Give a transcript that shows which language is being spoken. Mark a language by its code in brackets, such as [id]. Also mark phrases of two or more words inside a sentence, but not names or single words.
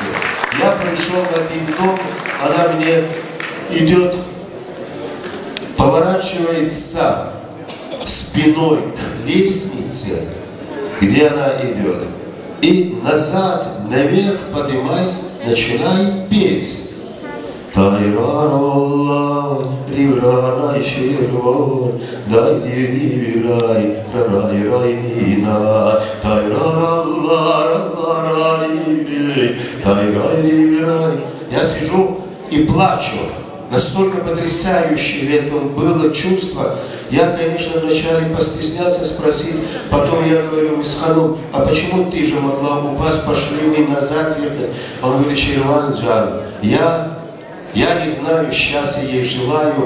[ru] Я пришел в один дом, она мне идет, поворачивается спиной к лестнице, где она идет, и назад, наверх поднимаясь, начинает петь. Тайрароллай, риврарай, ширвор, дай дивирай, рарай, райнина, тайрароллай, тайрай, риврай. Я сижу и плачу. Настолько потрясающее это было чувство. Я, конечно, вначале постеснялся спросить, потом я говорю, Мисханов, а почему ты же могла упасть, пошли мы назад? Он говорит, Шерван Джан, я не знаю, счастья ей желаю.